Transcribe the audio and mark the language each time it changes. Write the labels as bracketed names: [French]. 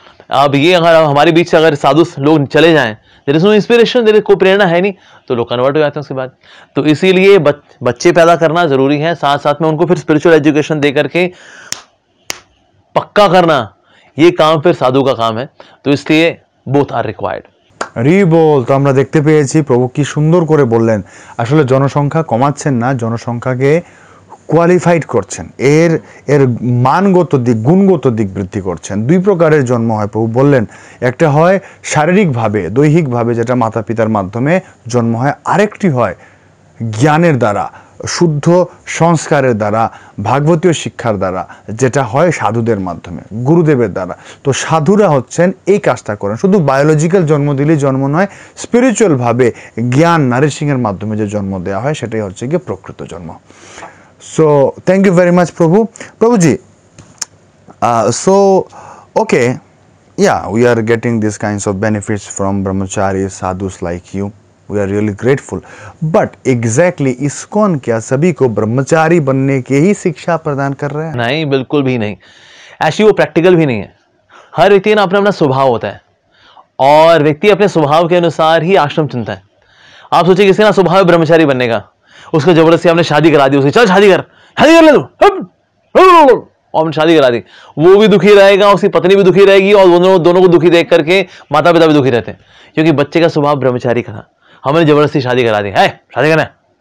[Hindi] अब ये अगर हमारे बीच से अगर साधु लोग चले जाएं, [English] there is no inspiration, [Hindi] there कोई प्रेरणा है नहीं, तो लोग कन्वर्ट हो जाते हैं उसके बाद। तो इसीलिए बच्चे पैदा करना जरूरी है, साथ साथ में उनको फिर स्पिरिचुअल एजुकेशन दे करके पक्का करना, ये काम फिर साधु का काम है। तो इसलिए [English] Both are required. রিবল। [Bangla] তো আমরা দেখতে পেয়েছি প্রভু কি সুন্দর করে বললেন, আসলে জনসংখ্যা কমাচ্ছেন না, জনসংখ্যাকে কোয়ালিফাইড করছেন, এর এর মানগত দিক, গুণগত দিক বৃদ্ধি করছেন। দুই প্রকারের জন্ম হয় প্রভু বললেন, একটা হয় শারীরিকভাবে, দৈহিকভাবে, যেটা মাতা পিতার মাধ্যমে জন্ম হয়, আরেকটি হয় জ্ঞানের দ্বারা, শুদ্ধ সংস্কারের দ্বারা, ভাগবতীয় শিক্ষার দ্বারা, যেটা হয় সাধুদের মাধ্যমে, গুরুদেবের দ্বারা। তো সাধুরা হচ্ছেন এই কাজটা করেন। শুধু বায়োলজিক্যাল জন্ম দিলেই জন্ম নয়, স্পিরিচুয়ালভাবে জ্ঞান নারিশিংয়ের মাধ্যমে যে জন্ম দেওয়া হয় সেটাই হচ্ছে গিয়ে প্রকৃত জন্ম। [English] So thank you very much prabhu. Prabhuji, so okay, yeah, we are getting these kinds of benefits from brahmacharis, sadhus like you. We are really grateful. But exactly [Hindi] ISKCON क्या सभी को ब्रह्मचारी बनने के ही शिक्षा प्रदान कर रहा है? नहीं, बिल्कुल भी नहीं। एक्चुअली वो प्रैक्टिकल भी नहीं है। हर व्यक्ति ना अपना अपना स्वभाव होता है और व्यक्ति अपने स्वभाव के अनुसार ही आश्रम चुनता है। आप सोचिए किसी ना स्वभाव है ब्रह्मचारी बनने का, उसको जबरदस्ती आपने शादी करा दी, उसे चल शादी कर ले तू, और शादी करा दी, वो भी दुखी रहेगा, उसकी पत्नी भी दुखी रहेगी, और दोनों को दुखी देख करके माता पिता भी दुखी रहते हैं, क्योंकि बच्चे का स्वभाव ब्रह्मचारी का था, हमने जबरदस्ती शादी करा दी है, शादी करना है।